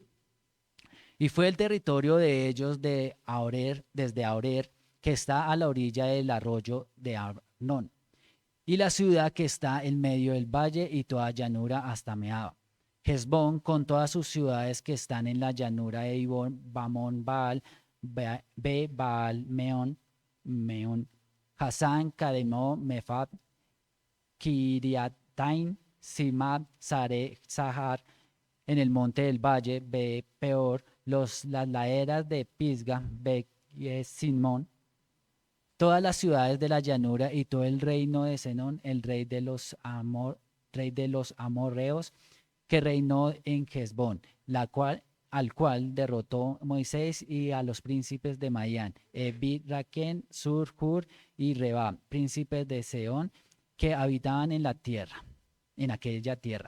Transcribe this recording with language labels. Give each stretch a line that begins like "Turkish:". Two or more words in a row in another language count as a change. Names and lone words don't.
Spanish: Y fue el territorio de ellos de Aorer, desde Aorer, que está a la orilla del arroyo de Arnón, y la ciudad que está en medio del valle y toda llanura hasta Meaba. Hezbón con todas sus ciudades que están en la llanura de Ibón, Bamón, Baal, Baal, Meón, Hasán, Cademó, Mefat, Kiriatain, Simad, Sare, Sahar, en el monte del valle, Peor, las laderas de Pisga, Simón, todas las ciudades de la llanura y todo el reino de Senón, el rey de los amorreos, que reinó en Hezbón, al cual derrotó Moisés y a los príncipes de Madián, Evi, Raquén, Sur, Hur y Reba, príncipes de Seón, que habitaban en la tierra, en aquella tierra.